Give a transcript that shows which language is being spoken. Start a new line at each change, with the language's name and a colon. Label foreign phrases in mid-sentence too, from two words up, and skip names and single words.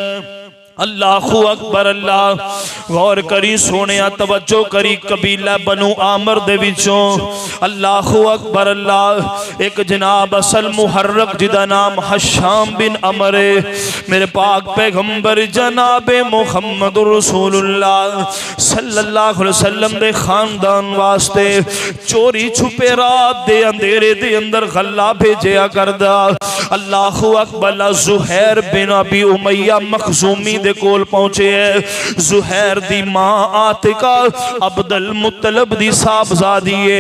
Arabic: الله أكبر الله.
Punjabi: غور کری سوہنے توجہ کری قبیلہ بنو عامر دے وچوں
Arabic: الله أكبر الله
Punjabi: اک جناب اصل محرک جدا نام ہشام بن عمرو میرے پاک پیغمبر جنابِ
Arabic: محمد رسول الله صلى الله عليه وسلم
Punjabi: دے خاندان واسطے چوری چھپے رات دے ہنیرے دے اندر غلہ بھیجیا کردا.
Arabic: الله أكبر.
Punjabi: زہیر بن ابی امیہ مخزومی دے کول پہنچے ہے. زہیر دی ماں عاتکہ عبدالمطلب دی صاحبزادی ہے.